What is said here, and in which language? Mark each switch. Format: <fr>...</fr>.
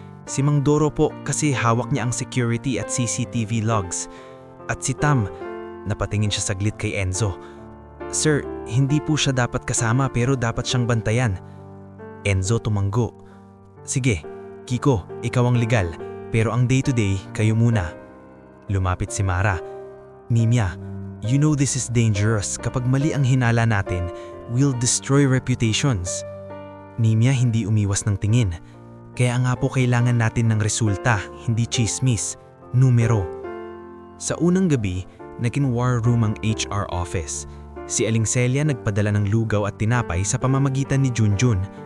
<tl>Si Mang Doro po kasi hawak niya ang security at CCTV logs. At si Tam, napatingin siya saglit kay Enzo. Sir, hindi po siya dapat kasama pero dapat siyang bantayan. Enzo tumanggo. Sige, Kiko, ikaw ang legal, pero ang day-to-day, kayo muna. Lumapit si Mara.</tl> <en>Nimia, you know this is dangerous.</en> <tl>Kapag mali ang hinala natin,</tl> <en>we'll destroy reputations.</en> <tl>Nimia hindi umiwas ng tingin. Kaya nga po kailangan natin ng resulta, hindi chismis, numero. Sa unang gabi, naging war room ang HR office. Si Aling Celia nagpadala ng lugaw at tinapay sa pamamagitan ni Junjun.</tl>